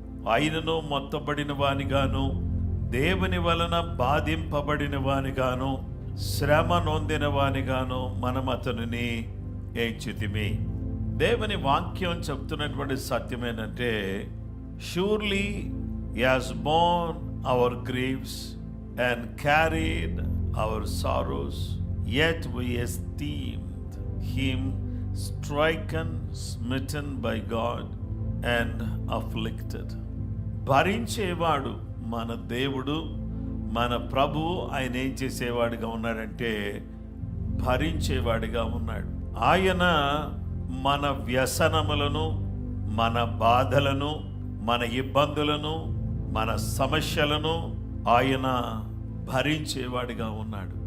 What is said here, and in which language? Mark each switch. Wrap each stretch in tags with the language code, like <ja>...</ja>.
<te>ఆయనను మొత్తబడిన వానిగాను, దేవుని వలన బాధింపబడిన వానిగాను, శ్రమ నొందిన వానిగాను మనం అతనిని ఎంచితిమి. దేవుని వాక్యం చెప్తున్నటువంటి సత్యం ఏంటంటే,</te> <en>Surely he has borne our griefs and carried our sorrows, yet we esteemed him stricken, smitten by God, and afflicted.</en> <te>భరించేవాడు మన దేవుడు, మన ప్రభువు. ఆయన ఏం చేసేవాడిగా ఉన్నాడంటే భరించేవాడిగా ఉన్నాడు. ఆయన మన వ్యసనములను, మన బాధలను, మన ఇబ్బందులను, మన సమస్యలను ఆయన భరించేవాడిగా ఉన్నాడు.</te>